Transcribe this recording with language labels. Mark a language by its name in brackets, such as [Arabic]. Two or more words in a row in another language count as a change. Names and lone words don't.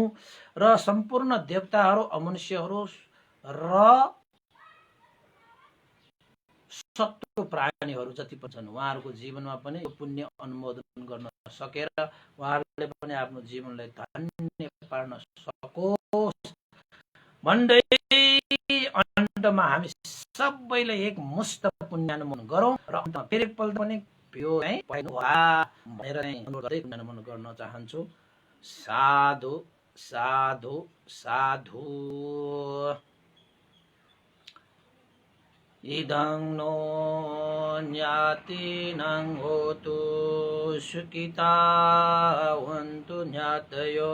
[Nepali] र सम्पूर्ण देवताहरू, अमनुष्यहरू र सत्व प्राणीहरू जति पनि छन् उहाँहरूको जीवनमा पनि यो पुण्य अनुमोदन गर्न सकेर उहाँहरूले पनि आफ्नो जीवनलाई धन्य पार्न सकोस् भन्दै अन्तमा हामी सबैलाई एक मुष्ट पुण्य अनुमोदन गरौँ। र अन्तमा फेरि एकपल्ट पनि यो भनेर अनुरोध गर्दै पुण्य अनुमोदन गर्न चाहन्छु। [Pali] साधु साधु साधु। इदं नो ज्ञातिनां होतु सुखितावन्तु ज्ञातयो।